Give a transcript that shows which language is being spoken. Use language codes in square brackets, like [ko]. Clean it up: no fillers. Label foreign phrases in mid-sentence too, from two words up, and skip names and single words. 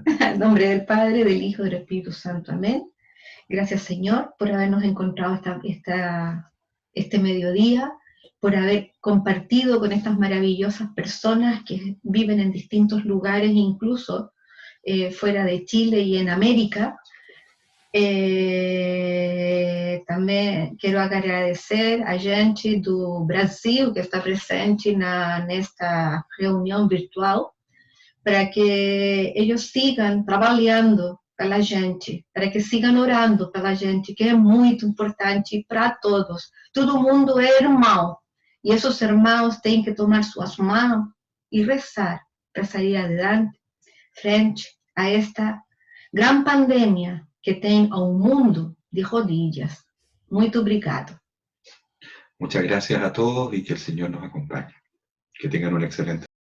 [es] En nombre del Padre, del Hijo y del Espíritu Santo. Amén. Gracias, Señor, por habernos encontrado este mediodía, por haber compartido con estas maravillosas personas que viven en distintos lugares, incluso fuera de Chile y en América. [pt] Também quero agradecer a gente do Brasil que está presente nesta reunião virtual, para que eles sigam trabalhando pela gente, para que sigam orando pela gente, que é muito importante para todos. Todo mundo é irmão, e esses irmãos têm que tomar suas mãos e rezar para sair [es] adelante frente a esta gran pandemia [pt] que tem ao mundo [es] de rodillas. [pt] Muito obrigado. [es] Muchas gracias a todos y que el Señor nos acompañe. Que tengan un excelente